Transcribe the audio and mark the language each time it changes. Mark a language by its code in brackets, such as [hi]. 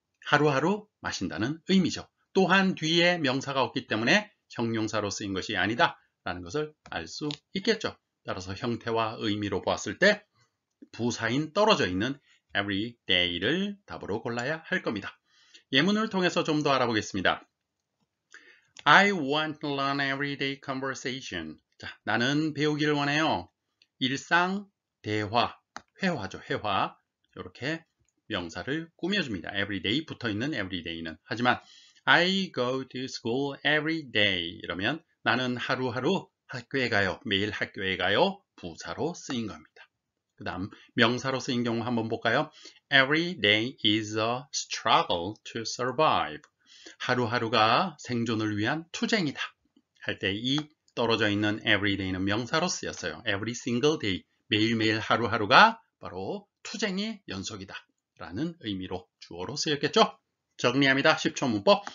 [ko] 하루하루 마신다는 의미죠. 또한 뒤에 명사가 없기 때문에 형용사로 쓰인 것이 아니다 라는 것을 알 수 있겠죠. 따라서 형태와 의미로 보았을 때 부사인 떨어져 있는 every day를 답으로 골라야 할 겁니다. 예문을 통해서 좀 더 알아보겠습니다. [en] I want to learn everyday conversation. [ko] 자, 나는 배우기를 원해요. 일상, 대화, 회화죠. 회화. 이렇게 명사를 꾸며줍니다. everyday 붙어있는 everyday는. [en] 하지만 I go to school every day. [ko] 이러면 나는 하루하루 학교에 가요. 매일 학교에 가요. 부사로 쓰인 겁니다. 그 다음 명사로 쓰인 경우 한번 볼까요? [en] Every day is a struggle to survive. [ko] 하루하루가 생존을 위한 투쟁이다 할 때 이 떨어져 있는 everyday는 명사로 쓰였어요. [en] every single day, [ko] 매일매일 하루하루가 바로 투쟁의 연속이다 라는 의미로 주어로 쓰였겠죠. 정리합니다. 10초 문법.